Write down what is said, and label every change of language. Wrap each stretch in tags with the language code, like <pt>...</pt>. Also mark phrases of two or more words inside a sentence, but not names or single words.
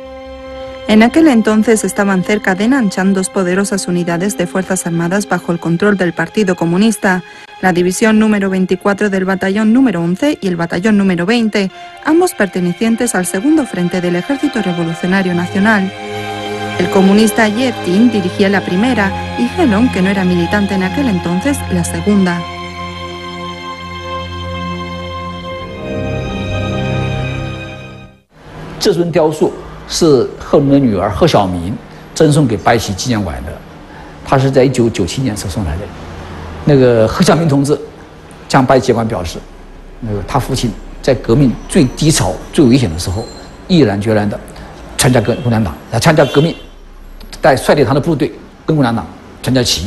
<es>En aquel entonces estaban cerca de Nanchang dos poderosas unidades de fuerzas armadas bajo el control del Partido Comunista, la división número 24 del batallón número 11 y el batallón número 20, ambos pertenecientes al segundo frente del Ejército Revolucionario Nacional. El comunista Ye Ting dirigía la primera y Helong, que no era militante en aquel entonces, la segunda.</es> <zh>这尊雕塑是贺龙的女儿贺晓明赠送给白起纪念馆的，她是在1997年收送来的。那个贺晓明同志向白起纪念馆表示，他父亲在革命最低潮、最危险的时候，毅然决然地参加共产党，参加革命，率领他的部队跟共产党参加起义。</zh>